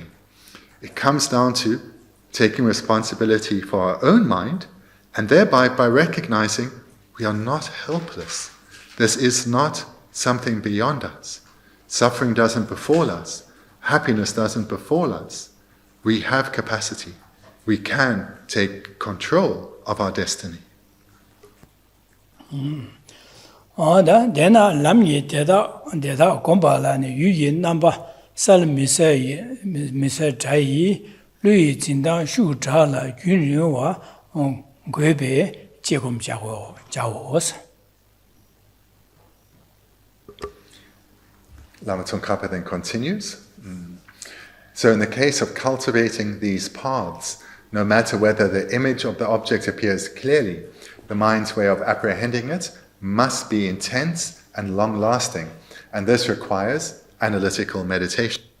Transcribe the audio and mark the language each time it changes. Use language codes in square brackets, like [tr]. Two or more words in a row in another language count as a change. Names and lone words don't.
[en] It comes down to taking responsibility for our own mind, and thereby by recognizing we are not helpless. This is not something beyond us. Suffering doesn't befall us. Happiness doesn't befall us. We have capacity. We can take control of our destiny. Dena lamye deda gombala ne yuyi namba sal misai chai lui jindang shu chala yun wa gwebe jegum jawo. Lama Tsongkhapa then continues. So in the case of cultivating these paths, no matter whether the image of the object appears clearly, the mind's way of apprehending it must be intense and long-lasting, and this requires analytical meditation.